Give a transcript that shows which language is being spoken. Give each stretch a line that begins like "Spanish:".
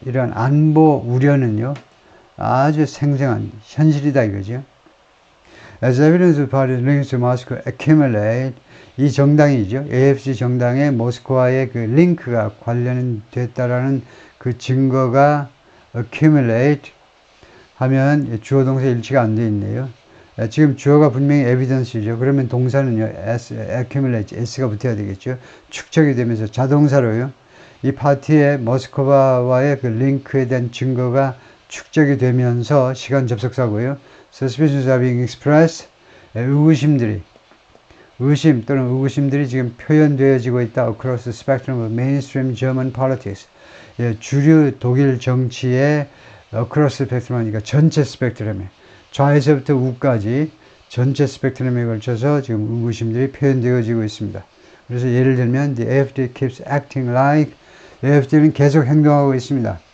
Korean: 이러한 안보 우려는요, 아주 생생한 현실이다 이거죠.
English: As evidence of parties linked to Moscow accumulate,
Korean: 이 정당이죠. AFC 정당의 모스크와의 그 링크가 관련됐다라는 그 증거가 accumulate 하면 주어 동사 일치가 안 돼 있네요. 지금 주어가 분명히 evidence죠. 그러면 동사는요, accumulate, s가 붙어야 되겠죠. 축적이 되면서 자동사로요. 이 파티의 모스크바와의 그 링크에 대한 증거가 축적이 되면서 시간 접속사고요.
English: Suspicions are being expressed.
Korean: 의심 또는 의구심들이 지금 표현되어지고 있다.
English: Across the spectrum of mainstream German politics.
Korean: 주류 독일 정치의
English: across the spectrum
Korean: 하니까 전체 스펙트럼에 좌에서부터 우까지 전체 스펙트럼에 걸쳐서 지금 의구심들이 표현되어지고 있습니다. 그래서 예를 들면
English: the AfD keeps acting like,
Korean: AfD는 계속 행동하고 있습니다.